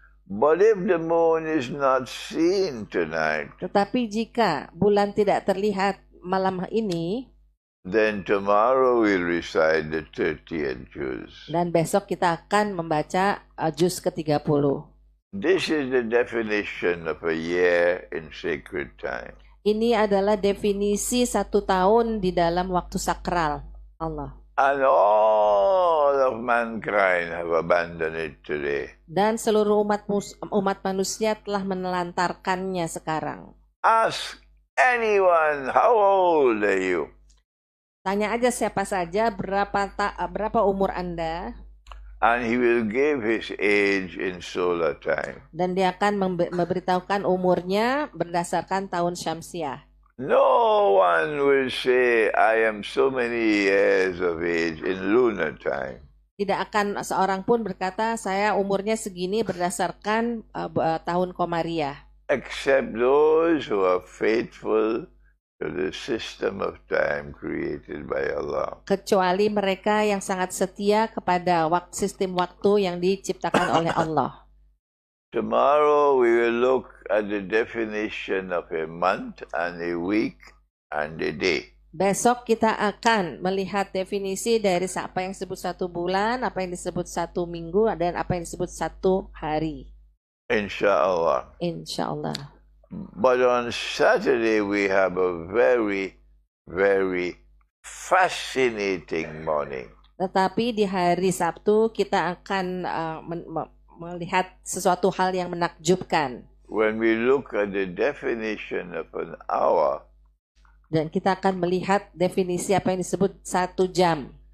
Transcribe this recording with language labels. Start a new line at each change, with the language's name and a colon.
English: But if the moon is not seen tonight,
Indonesian: tetapi jika bulan tidak terlihat malam ini,
English: then tomorrow we'll recite the 30th juz.
Indonesian: Dan besok kita akan membaca juz ke-30.
English: This is the definition of a year in sacred time.
Indonesian: Ini adalah definisi 1 tahun di dalam waktu sakral Allah.
English: And all of mankind have abandoned it today.
Indonesian: Dan seluruh umat manusia telah menelantarkannya sekarang.
English: Ask anyone, how old are you?
Indonesian: Tanya aja siapa saja berapa umur Anda.
English: And he will give his age in solar time.
Indonesian: Dan dia akan memberitahukan umurnya berdasarkan tahun Syamsiah.
English: No one will say, I am so many years of age in lunar time.
Indonesian: Tidak akan seorang pun berkata, saya umurnya segini berdasarkan tahun Komariah.
English: Except those who are faithful to the system of time created by Allah.
Indonesian: Kecuali mereka yang sangat setia kepada sistem waktu yang diciptakan oleh Allah.
English: Tomorrow we will look at the definition of a month and a week and a day.
Indonesian: Besok kita akan melihat definisi dari apa yang disebut 1 bulan, apa yang disebut 1 minggu, dan apa yang disebut 1 hari.
Arabic: Inshallah. Insyaallah.
English: But on Saturday we have a very, very fascinating morning.
Indonesian: Tetapi di hari Sabtu kita akan melihat sesuatu hal yang menakjubkan.
English: When we look at the definition of an hour,
Indonesian: dan kita akan melihat definisi apa yang disebut 1 jam